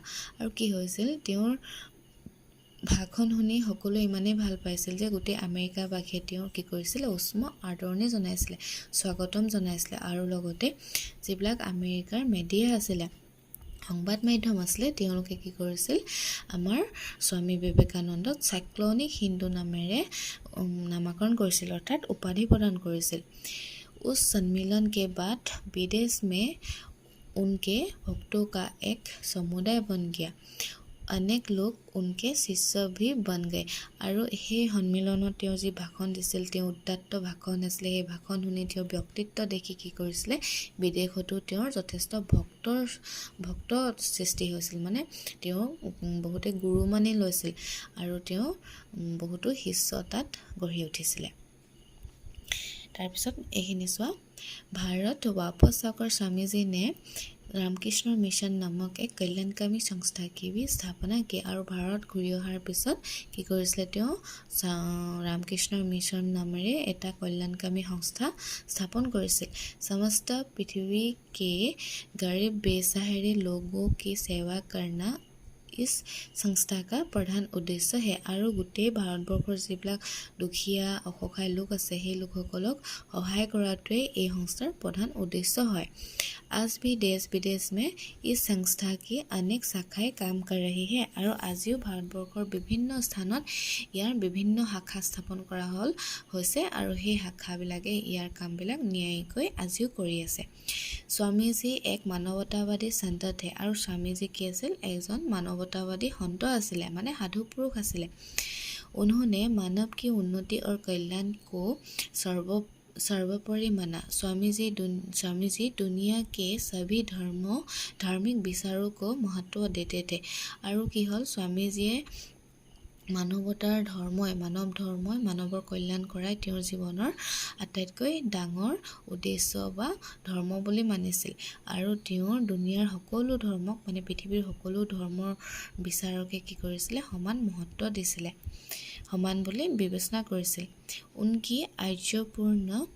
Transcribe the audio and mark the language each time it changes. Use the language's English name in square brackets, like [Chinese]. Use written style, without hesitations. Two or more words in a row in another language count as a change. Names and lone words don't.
[Assamese] আৰু কি হৈছিল তেওঁৰ ভাষণ শুনি সকলোৱে ইমানেই ভাল পাইছিল যে গোটেই আমেৰিকাবাসীয়ে তেওঁৰ কি কৰিছিল উষ্ম আদৰণি জনাইছিলে স্বাগতম জনাইছিলে। আৰু লগতে যিবিলাক আমেৰিকাৰ মিডিয়া আছিলে সংবাদ মাধ্যম আছিলে তেওঁলোকে কি কৰিছিল আমাৰ স্বামী বিবেকানন্দক [English] cyclonic Hindu [Assamese] নামেৰে নামকৰণ কৰিছিল অৰ্থাৎ উপাধি প্ৰদান কৰিছিল। [Hindi] उस सम्मेलन के बाद विदेश में उनके भक्तों का एक समुदाय बन गया। अनेक लोग उनके शिष्य भी बन गए। [Assamese] আৰু সেই সন্মিলনত তেওঁ যি ভাষণ দিছিল তেওঁ উদাত্ত ভাষণ আছিলে সেই ভাষণ শুনি তেওঁ ব্যক্তিত্ব দেখি কি কৰিছিলে বিদেশতো তেওঁৰ যথেষ্ট ভক্ত সৃষ্টি হৈছিল। মানে তেওঁ বহুতে গুৰু মানি লৈছিল আৰু তেওঁ বহুতো শিষ্য তাত গঢ়ি উঠিছিলে। তাৰপিছত এইখিনি চোৱা [Hindi] भारत वापस आकर स्वामी जी ने रामकृष्ण मिशन नामक एक कल्याणकामी संस्था की भी स्थापना की। [Assamese] আৰু ভাৰত ঘূৰি অহাৰ পিছত কি কৰিছিলে তেওঁ रामकृष्ण मिशन नामेৰে এটা কল্যাণকামী সংস্থা স্থাপন কৰিছিল। [Hindi] समस्त पृथ्वी के गरीब बेसहारे लोगों की सेवा करना इस संस्था का प्रधान उद्देश्य है। [Assamese] আৰু গোটেই ভাৰতবৰ্ষৰ যিবিলাক দুখীয়া অসহায় লোক আছে সেই লোকসকলক সহায় কৰাটোৱে এই সংস্থাৰ প্ৰধান উদ্দেশ্য হয়। [Hindi] आज भी देश विदेश में इस संस्था की अनेक शाखाएं काम कर रही है। [Assamese] আৰু আজিও ভাৰতবৰ্ষৰ বিভিন্ন স্থানত ইয়াৰ বিভিন্ন শাখা স্থাপন কৰা হৈছে আৰু সেই শাখাবিলাকে ইয়াৰ কামবিলাক ন্যায়িকৈ আজিও কৰি আছে। [Hindi] स्वामीजी एक मानवतावादी संत थे। [Assamese] আৰু স্বামীজী কি আছিল এজন মানৱতাবাদী সন্ত আছিলে মানে সাধু পুৰুষ আছিলে। [Hindi] उन्होंने मानव की उन्नति और कल्याण को सर्वोपरि माना। स्वामी जी दुनिया के सभी धार्मिक विचारों को महत्व देते थे। [Assamese] আৰু কি হ'ল স্বামীজীয়ে মানৱ ধৰ্মই মানৱৰ কল্যাণ কৰাই তেওঁৰ জীৱনৰ আটাইতকৈ ডাঙৰ উদ্দেশ্য বা ধৰ্ম বুলি মানিছিল আৰু তেওঁৰ দুনিয়াৰ সকলো ধৰ্মক মানে পৃথিৱীৰ সকলো ধৰ্মৰ বিচাৰকে কি কৰিছিলে সমান মহত্ব দিছিলে সমান বুলি বিবেচনা কৰিছিল [Hindi] उनकी आर्यपूर्ण